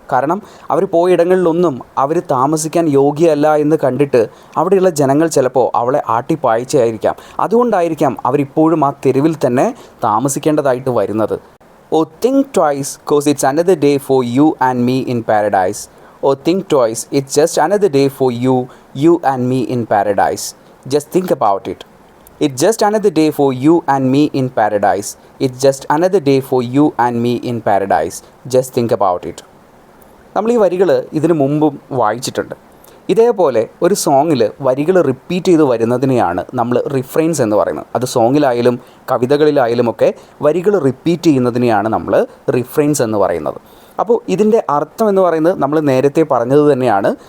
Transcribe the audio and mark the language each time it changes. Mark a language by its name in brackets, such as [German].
[Malayalam] കാരണം അവർ പോയിടങ്ങളിലൊന്നും അവർ താമസിക്കാൻ യോഗ്യമല്ല എന്ന് കണ്ടിട്ട് അവിടെയുള്ള ജനങ്ങൾ ചിലപ്പോൾ അവളെ ആട്ടിപ്പായിച്ചായിരിക്കാം. അതുകൊണ്ടായിരിക്കാം അവരിപ്പോഴും ആ തെരുവിൽ തന്നെ താമസിക്കേണ്ടതായിട്ട് വരുന്നത്. [English] Oh think twice cos it's another day for you and me in paradise. Oh think twice it's just another day for you and me in paradise. Just think about it. It's just another day for you and me in paradise. It's just another day for you and me in paradise. Just think about it. [Malayalam] നമ്മൾ ഈ വരികൾ ഇതിനു മുമ്പും വായിച്ചിട്ടുണ്ട്. ഇതേപോലെ ഒരു സോങ്ങിൽ വരികൾ repeat ചെയ്ത് വരുന്നതിനെയാണ് നമ്മൾ റിഫ്രെയിൻസ് എന്ന് പറയുന്നത്. അത് സോങ്ങിലായാലും കവിതകളിലായാലും ഒക്കെ വരികൾ റിപ്പീറ്റ് ചെയ്യുന്നതിനെയാണ് നമ്മൾ റിഫ്രെയിൻസ് എന്ന് പറയുന്നത്. അപ്പോൾ ഇതിൻ്റെ അർത്ഥം എന്ന് പറയുന്നത് നമ്മൾ നേരത്തെ പറഞ്ഞത് തന്നെയാണ്.